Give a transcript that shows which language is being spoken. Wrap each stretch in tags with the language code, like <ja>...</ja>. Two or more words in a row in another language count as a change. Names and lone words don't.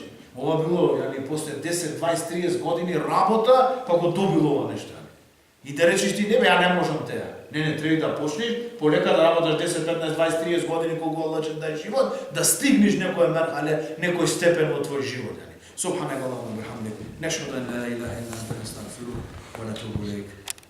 <mk>Ова било, после 10, 20, 30 години работа, па го добил ова нешто. И да речеш ти, не бе, ја не можам теа. Не, треба да почнеш, полека да работаш 10, 15, 20, 30 години колку Аллах ќе даде живот, да стигнеш некој мерхале, некој степен во твој живот.</mk> <ar>سبحانك اللهم بحمدك، أشهد أن لا إله إلا أنت، نستغفرك ونتوب إليك.</ar>